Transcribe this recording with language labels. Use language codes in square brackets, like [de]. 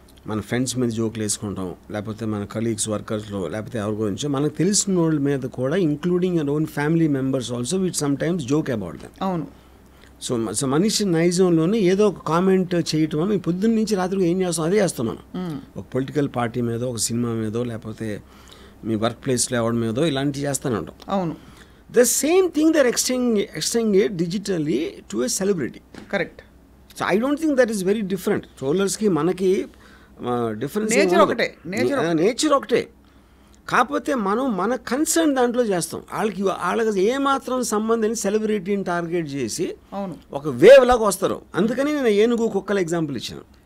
[te] మన ఫ్రెండ్స్ మీద జోకులు వేసుకుంటాం, లేకపోతే మన కలీగ్స్, వర్కర్స్లో, లేకపోతే ఎవరి గురించో మనకు తెలిసిన వాళ్ళ మీద కూడా, [en] Including our own family members also, we'd sometimes joke about them. [te] అవును. సో మనిషి నైజంలోనే ఏదో ఒక కామెంట్ చేయటం, మేము పొద్దున్న నుంచి రాత్రికి ఏం చేస్తాం అదే చేస్తాం మనం. ఒక పొలిటికల్ పార్టీ మీదో, ఒక సినిమా మీదో, లేకపోతే మీ వర్క్ ప్లేస్లో ఎవరి మీదో ఇలాంటివి చేస్తూనే ఉంటాం. అవును. [en] The same thing they're extending it digitally to a celebrity. Correct. So I don't think that is very different. [te] Trollers ki manaki difference nature ఒకటే, కాకపోతే మనం మన కన్సర్న్ దాంట్లో చేస్తాం. వాళ్ళకి ఏమాత్రం సంబంధం సెలబ్రిటీని టార్గెట్ చేసి ఒక వేవ్ లాగా వస్తారు. అందుకని నేను ఏనుగు కుక్కల ఎగ్జాంపుల్ ఇచ్చాను.